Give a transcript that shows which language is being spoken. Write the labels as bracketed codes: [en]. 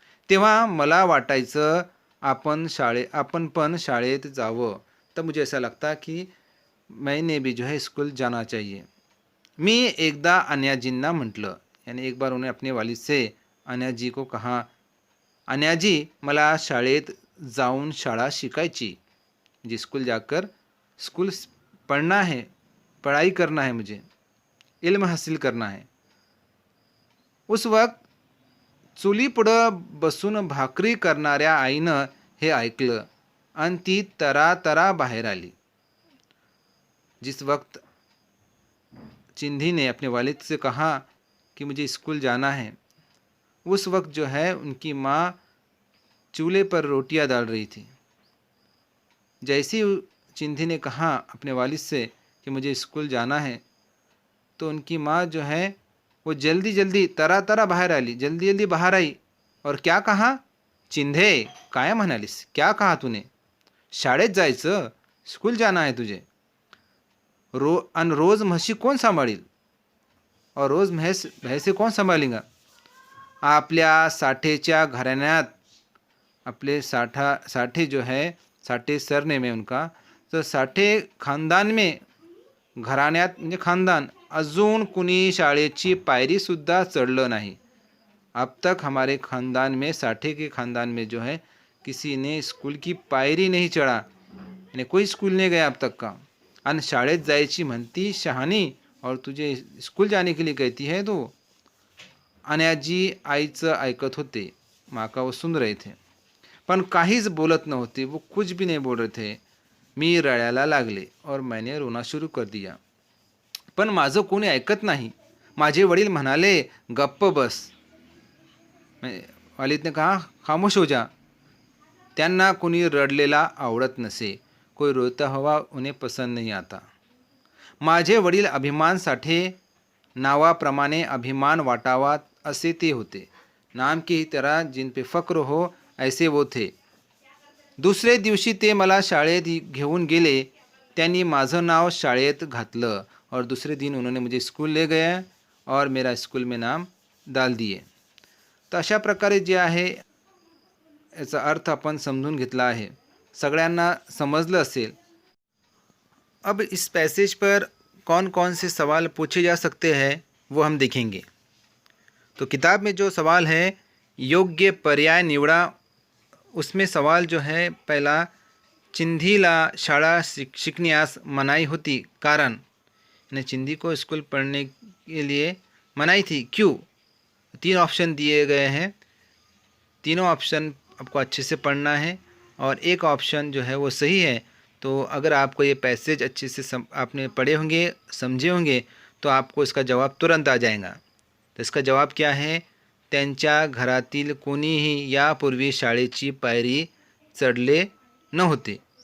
[mr] तेव्हा मला वाटायचं आपण पण शाळेत जावं. [hi] तब मुझे ऐसा लगता कि मैंने भी जो है स्कूल जाना चाहिए. [mr] मी एकदा अन्याजींना म्हटलं, [hi] यानी एक बार उन्हें अपने वालिद से अन्याजी को कहा, [mr] अन्याजी मला शाळेत जाऊन शाळा शिकायची, [hi] जी स्कूल जाकर स्कूल पढ़ना है, पढ़ाई करना है, मुझे इल्म हासिल करना है. उस वक्त [mr] चुलीपुढं बसून भाकरी करणाऱ्या आईनं हे ऐकलं आणि ती तरा बाहेर आली. [hi] जिस वक्त चिंधी ने अपने वालिद से कहा कि मुझे स्कूल जाना है, उस वक्त जो है उनकी माँ चूल्हे पर रोटियां डाल रही थी. जैसे ही चिंधी ने कहा अपने वालिद से कि मुझे स्कूल जाना है, तो उनकी माँ जो है वो जल्दी जल्दी [mr] तरा बाहेर आली, [hi] जल्दी जल्दी बाहर आई. और क्या कहा, [mr] चिंधे काय म्हणालीस, [hi] क्या कहा तूने, [mr] शाळेत जायचं, [hi] स्कूल जाना है तुझे, [mr] रोज म्हशी कौन सांभाळील, [hi] और रोज भैंसे कौन संभालेगा. [mr] आपल्या साठेच्या घराण्यात, [hi] आपले साठे जो है, साठे सरनेम है उनका, तो साठे खानदान में, [mr] घराण्यात म्हणजे [hi] खानदान, [mr] अजून कुणी शाळेची पायरीसुद्धा चढलं नाही. [hi] अब तक हमारे खानदान में, साठे के खानदान में जो है किसी ने स्कूल की पायरी नहीं चढ़ा, यानी कोई स्कूल नहीं गया अब तक का. [mr] आणि शाळेत जायची म्हणती शहाणी, [hi] और तुझे स्कूल जाने के लिए कहती है तो. [mr] अन्याजी आईचं ऐकत होते, [hi] माँ का वो सुन रहे थे, [mr] पण काहीच बोलत नव्हते. [hi] वो कुछ भी नहीं बोल रहे थे. [mr] मी रडायला लागले [hi] और मैंने रोना शुरू कर दिया. [mr] पण माझं कोणी ऐकत नाही. माझे वडील म्हणाले, गप्प बस. [hi] वालिद ने कहा, खामोश हो जा. [mr] त्यांना कोणी रडलेला आवडत नसे, [hi] कोई रोता हुआ उन्हें पसंद नहीं आता. [mr] माझे वडील अभिमान साठे, नावाप्रमाणे अभिमान वाटावा असे ते होते. [hi] नाम की तरह जिन पे फक्र हो ऐसे वो थे. [mr] दुसरे दिवशी ते मला शाळेत घेऊन गेले. त्यांनी माझं नाव शाळेत घातलं, [hi] और दूसरे दिन उन्होंने मुझे स्कूल ले गया और मेरा स्कूल में नाम डाल दिए. [mr] तर अशा प्रकारे जे आहे याचा अर्थ आपण समजून घेतला आहे, सगळ्यांना समजलं असेल. [hi] अब इस पैसेज पर कौन कौन से सवाल पूछे जा सकते हैं वो हम देखेंगे. तो किताब में जो सवाल है, [mr] योग्य पर्याय निवडा. [hi] उसमें सवाल जो है पहला, [mr] चिंधीला शाळा शिकण्यास मनाई होती कारण, [hi] ने चिंधी को स्कूल पढ़ने के लिए मनाई थी, क्यों. 3 ऑप्शन दिए गए हैं, तीनों ऑप्शन आपको अच्छे से पढ़ना है, और एक ऑप्शन जो है वो सही है. तो अगर आपको ये पैसेज अच्छे से आपने पढ़े होंगे, समझे होंगे, तो आपको इसका जवाब तुरंत आ जाएगा. तो इसका जवाब क्या है, [mr] त्यांच्या घरातील कोणीही यापूर्वी शाळेची पायरी चढले नव्हते.